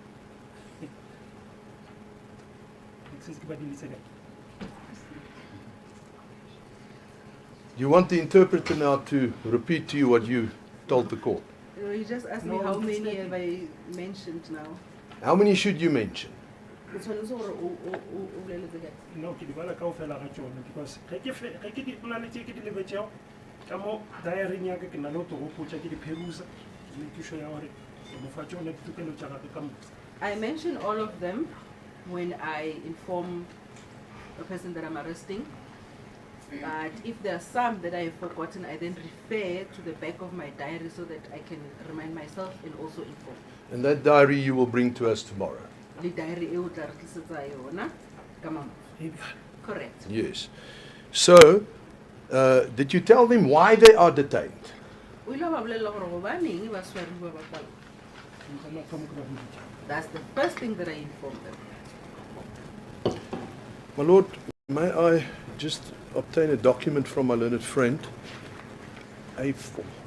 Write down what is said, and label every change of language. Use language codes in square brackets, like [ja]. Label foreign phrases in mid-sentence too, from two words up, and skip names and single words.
[en] You want the interpreter now to repeat to you what you told the court? He just asked me No, how it's many like- have I mentioned now. How many should you mention? [tn] O tshwanetse gore o boleletse kae? [nso] No, ke di bala kaofela ga tsone because ge ke di na le tse ke di lebetšego ka mo diaring ya ka ke na le go togopotša ke di pherusa ke [en] make sure [nso] ya gore ke mo fa tsone ditokelo tša gage ka moka. [en] I mention all of them when I inform the person that I'm arresting. But if there are some that I have forgotten, I then refer to the back of my diary so that I can remind myself and also inform. And that diary you will bring to us tomorrow. The diary [tn] e o tla re tlisetsa yona ka mama. [en] Correct. Yes. So, did you tell them why they are detained? [st] O ile ba bolella gore gobaneng ba swariwa ba kwala. [en] That's the first thing that I informed them. My Lord, may I just obtain a document from my learned friend? A4.